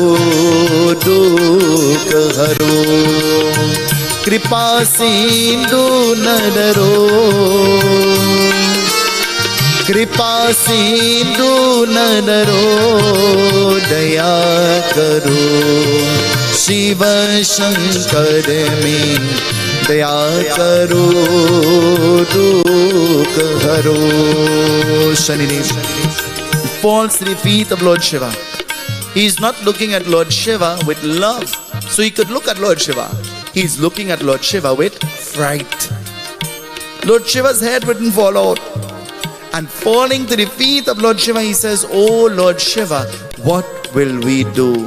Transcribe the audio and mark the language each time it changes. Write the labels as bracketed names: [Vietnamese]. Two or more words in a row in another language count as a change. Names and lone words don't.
[Hindi] दुख हरो कृपा सिंधु न डरो कृपा सिंधु न डरो दया करो शिव शंकर में दया करो दुख हरो शनि देव [English] falls to the feet of Lord Shiva. He is not looking at Lord Shiva with love, so he could look at Lord Shiva. He is looking at Lord Shiva with fright. Lord Shiva's head wouldn't fall out. And falling to the feet of Lord Shiva, he says, "Oh Lord Shiva, what will we do?"